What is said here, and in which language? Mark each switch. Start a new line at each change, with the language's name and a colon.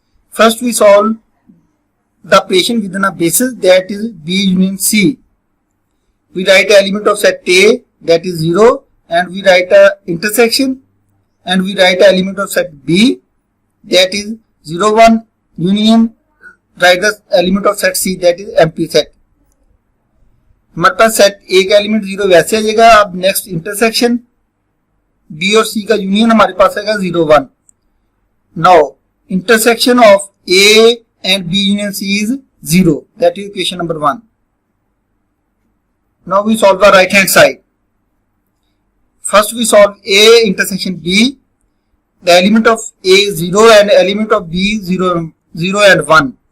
English: First we solve the operation within a basis, that is B union C. We write an element of set A, that is 0, and we write a intersection, and we write an element of set B, that is 0 1 union, write the element of set C, that is empty set.
Hindi: मतलब set A का element 0 वैसे आ जाएगा. अब next intersection B और C का union हमारे पास आएगा 0 1.
English: Now intersection of A and B union C is 0. That is equation number 1. Now we solve the right hand side. First we solve A intersection B. The element of A is 0 and element of B is 0 and 1.